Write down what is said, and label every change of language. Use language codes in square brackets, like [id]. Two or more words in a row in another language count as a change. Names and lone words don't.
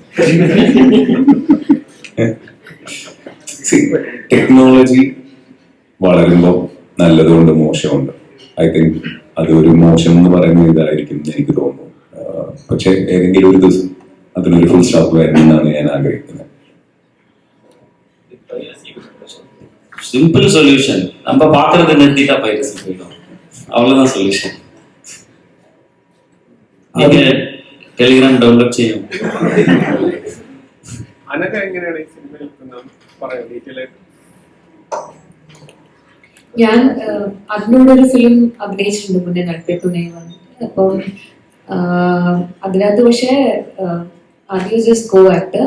[ml] ടെക്നോളജി വളരുമ്പോൾ നല്ലതുകൊണ്ട് മോശമുണ്ട്. [en] I think [ml] അതൊരു മോശം എന്ന് പറയുന്ന ഇതായിരിക്കും എനിക്ക് തോന്നുന്നു. പക്ഷെ ഏതെങ്കിലും ഒരു ദിവസം അതിനൊരു [en] full stop [ml] വരണമെന്നാണ് ഞാൻ ആഗ്രഹിക്കുന്നത്. [en] simple solution, [ta] நம்ம பாக்குறது நிறுத்திட்டா பைரசி போயிடும், அவ்வளவுதான் சொல்யூஷன். [ml] ടെലിഗ്രാം ഡൗൺലോഡ് ചെയ്യും. അനഘ എങ്ങനെയാണ് ഈ സിനിമയിൽ പറയാം ഡീറ്റെയിൽ ആയിട്ട്? ഞാൻ അതിനോടൊരു ഫിലിം അഭിനയിച്ചിട്ടുണ്ട് മുന്നേ, നട്പെട്ടുണേ വന്നിട്ട്. അപ്പം അതിനകത്ത് പക്ഷേ ആദ്യം [en] just co-actor.